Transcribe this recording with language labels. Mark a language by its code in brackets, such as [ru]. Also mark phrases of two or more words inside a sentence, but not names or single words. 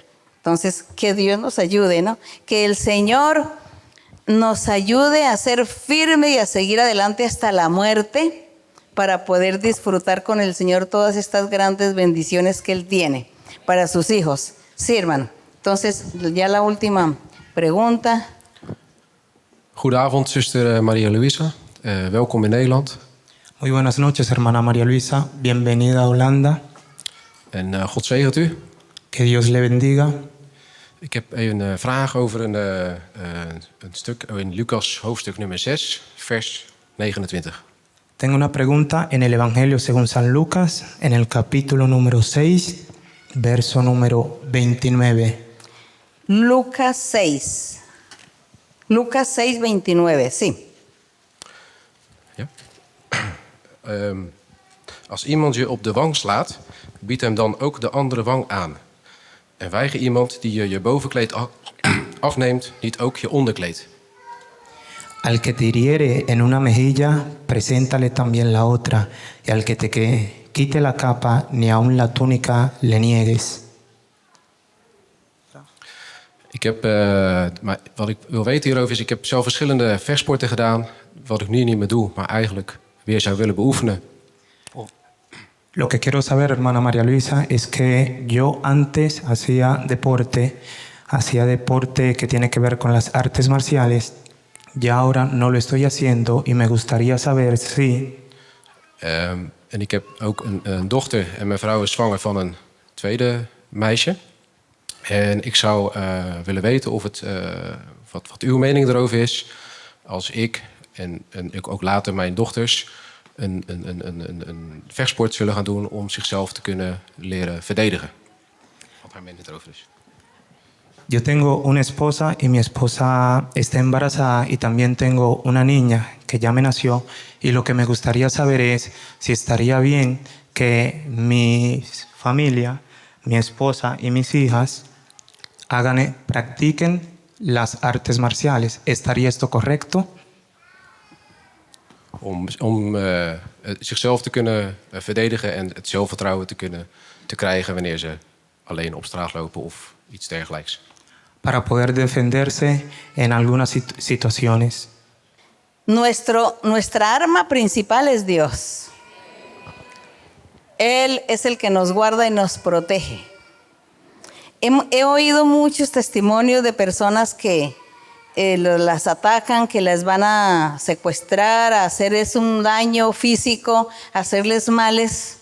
[es] Entonces, que Dios nos ayude, ¿no? Que el Señor nos ayude a ser firme y a seguir adelante hasta la muerte para poder disfrutar con el Señor todas estas grandes bendiciones que Él tiene para sus hijos. Sí, hermano. Entonces, ya la última pregunta. [nl] Goedenavond, zuster Maria Luisa. Welkom in Nederland. [es] Muy buenas noches, hermana María Luisa. Bienvenida a Holanda. [nl] En God zegent u. [es] Que Dios le bendiga. [nl] Ik heb een vraag over een stuk in Lucas hoofdstuk nummer 6, vers 29. [es] Tengo una pregunta en el Evangelio según San Lucas, en el capítulo número 6, verso número 29. Lucas 6. Lucas 6, 29, sí. [nl] Ja. Als iemand je op de wang slaat, bied hem dan ook de andere wang aan. En weiger iemand die je bovenkleed afneemt, niet ook je onderkleed. [es] Al que te hiriere en una mejilla, preséntale también la otra. Y al que te quite la capa, ni aun la túnica le niegues. [nl] Ik heb, wat ik wil weten hierover is, ik heb zelf verschillende vechtsporten gedaan, wat ik nu niet meer doe, maar eigenlijk weer zou willen beoefenen. [es] Lo que quiero saber, hermana María Luisa, es que yo antes hacía deporte que tiene que ver con las artes marciales, y ahora no lo estoy haciendo y me gustaría saber si... [nl] En ik heb ook een dochter en mijn vrouw is zwanger van een tweede meisje. En ik zou willen weten of het, wat uw mening erover is, als ik en ik ook later mijn dochters een vechtsport zullen gaan doen om zichzelf te kunnen leren verdedigen. Wat haar mening erover is. [es] Yo tengo una esposa y mi esposa está embarazada y también tengo una niña que ya me nació y lo que me gustaría saber es si estaría bien que mi familia, mi esposa y mis hijas practiquen las artes marciales. ¿Estaría esto correcto? [nl] Om zichzelf te kunnen verdedigen en het zelfvertrouwen te krijgen wanneer ze alleen op straat lopen of iets dergelijks. [es] Para poder defenderse en algunas situaciones. Nuestra arma principal es Dios. Él es el que nos guarda y nos protege. He oído muchos testimonios de personas que las atacan, que las van a secuestrar, a hacerles un daño físico, a hacerles males.